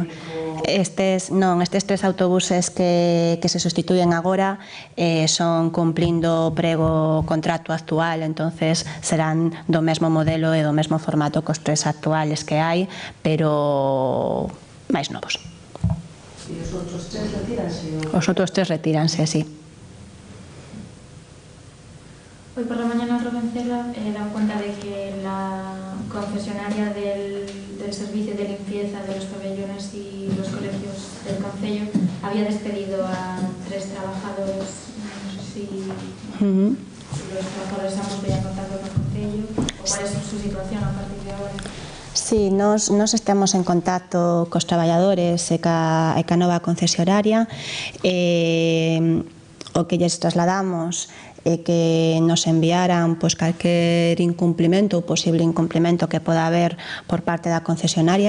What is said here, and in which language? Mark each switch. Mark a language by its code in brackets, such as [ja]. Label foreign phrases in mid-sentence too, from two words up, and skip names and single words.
[gl] Estes 3 autobuses que se sustituyen agora son cumplindo o prego contrato actual, entonces serán do mesmo modelo e do mesmo formato que os 3 actuales que hai, pero máis novos. E os outros 3 retíranse? Os outros 3 retíranse, sí. [es] Hoy por la mañana Rubén Cerra da cuenta de que la concesionaria del servicio de limpieza de los pabellones y los colegios del concello había despedido a 3 trabajadores. No sé si los trabajadores han puesto ya en contacto con el concello o cuál es su situación a partir de ahora. [gl] Sí, nos estamos en contacto cos traballadores e ca nova concesionaria. O que lles trasladamos é que nos enviaran pois calquer incumplimento ou posible incumplimento que poda haber por parte da concesionaria.